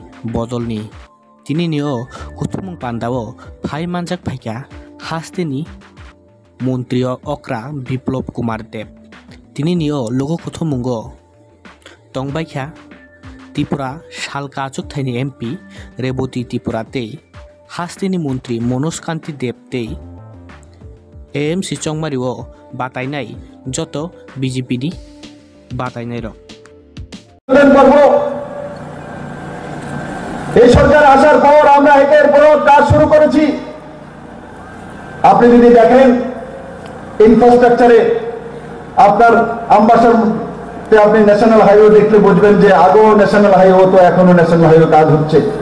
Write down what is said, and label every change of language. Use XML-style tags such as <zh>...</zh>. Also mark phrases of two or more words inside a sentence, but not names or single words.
<trp>Bodolni Tini Nio Kuthum Pandao Phai Manjak Phaika Hastini Montrio Okra Biplop Kumar Deb Tini Nio Logo Kuthumungo Tongbaikha Tripura Shalka Chukthani MP Reboti Tripurate Hastini Montri Monoskanti Debte AMC Chongmario Batainai Joto BJP di Batainairo</trp> <bn>এই সরকার আসার পর আমরা একের পর কাজ শুরু করেছি। আপনি যদি দেখেন ইনফ্রাস্ট্রাকচারে আপনার আম্বাসার আপনি</bn> <en>National Highway</en> <bn>দেখলে বুঝবেন যে আগেও</bn> <en>National Highway</en> <bn>তো এখনো</bn> <en>National Highway</en> <bn>কাজ হচ্ছে।</bn>